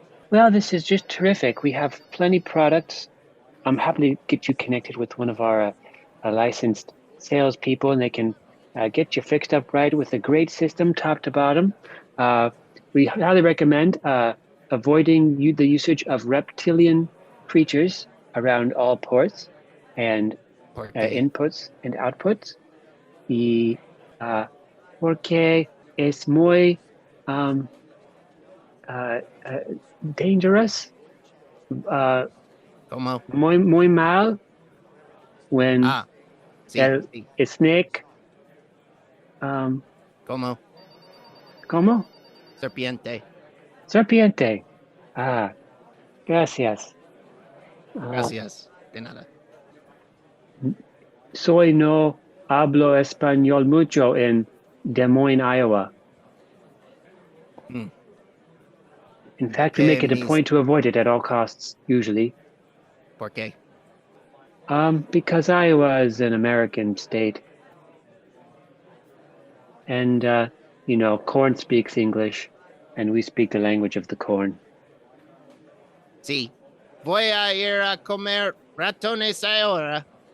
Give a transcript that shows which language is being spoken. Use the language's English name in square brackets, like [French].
[English] Well, this is just terrific. We have plenty products. I'm happy to get you connected with one of our licensed salespeople, and they can get you fixed up right with a great system, top to bottom. We highly recommend avoiding the usage of reptilian creatures around all ports and inputs and outputs. [Spanish] Y porque es muy dangerous, Como? muy mal when el snake. Como? ¿Cómo? Serpiente. Serpiente. Gracias. Gracias. De nada. Soy no hablo español mucho en Des Moines, Iowa. [English] In fact, we make it a point to avoid it at all costs, usually. [Spanish] ¿Por qué? [English] Because Iowa is an American state. And, corn speaks English, and we speak the language of the corn. [Spanish] Sí. Voy a ir a comer ratones ahora.